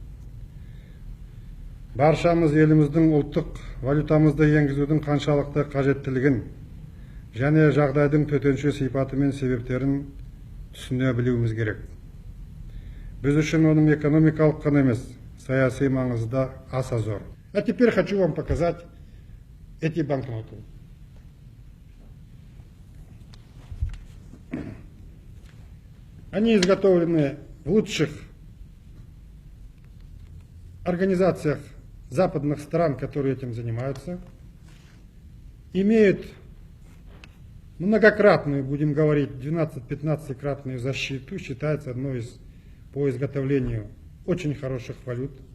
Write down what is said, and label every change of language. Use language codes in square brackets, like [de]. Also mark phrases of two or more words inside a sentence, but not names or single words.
[kk] Баршамыз еліміздің ұлттық валютамызды енгізудің қаншалықты қажеттілігін және жағдайдың төтенше сипаты мен себептерін түсіне білуіміз керек. Біз үшін оның экономикалық қана емес, саяси маңызы да аса зор. [ru] А теперь хочу вам показать эти банкноты. Они изготовлены в лучших организациях западных стран, которые этим занимаются, имеют многократную, будем говорить, 12-15-кратную защиту, считается одной из по изготовлению очень хороших валют.